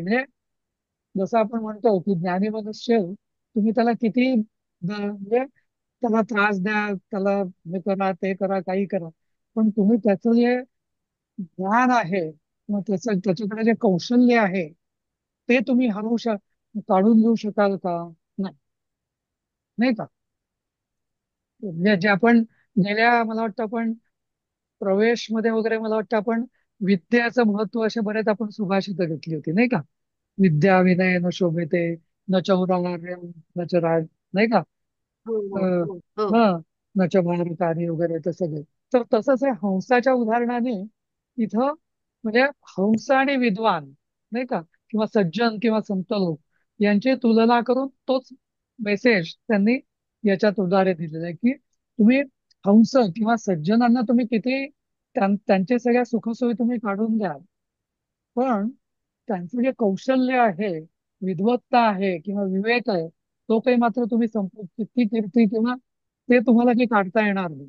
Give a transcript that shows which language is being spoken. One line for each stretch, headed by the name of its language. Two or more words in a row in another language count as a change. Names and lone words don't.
Marathi: म्हणजे जसं आपण म्हणतो की ज्ञानी मनुष्य तुम्ही त्याला किती म्हणजे त्याला त्रास द्या, त्याला हे करा ते करा काही करा, पण तुम्ही त्याचं जे ज्ञान आहे किंवा त्याच्याकडे जे कौशल्य आहे ते तुम्ही काढून घेऊ शकाल का? नाही, नाही का? म्हणजे जे आपण गेल्या मला वाटतं आपण प्रवेश मध्ये वगैरे मला वाटतं आपण विद्याचं महत्व असे बरेच आपण सुभाषित घेतली होती नाही का?
Sanskrit: विद्या विनय न शोभेते, न चौरार्य न च राज,
Marathi: नाही का? हो अ, हो हो हो. हा,
Sanskrit: न च भारतानी
Marathi: वगैरे ते सगळे. तर तसंच हे हंसाच्या उदाहरणाने इथं म्हणजे हंस आणि विद्वान नाही का किंवा सज्जन किंवा संत लोक यांची तुलना करून तोच मेसेज त्यांनी याच्यात उदाहरण दिलेलं आहे की तुम्ही हंस किंवा सज्जनांना तुम्ही किती त्यांचे सगळ्या सुखसोयी तुम्ही काढून द्या, पण त्यांचं जे कौशल्य आहे, विद्वत्ता आहे किंवा विवेक आहे तो काही मात्र तुम्ही किती कीर्ती किंवा ते तुम्हाला काही काढता येणार नाही.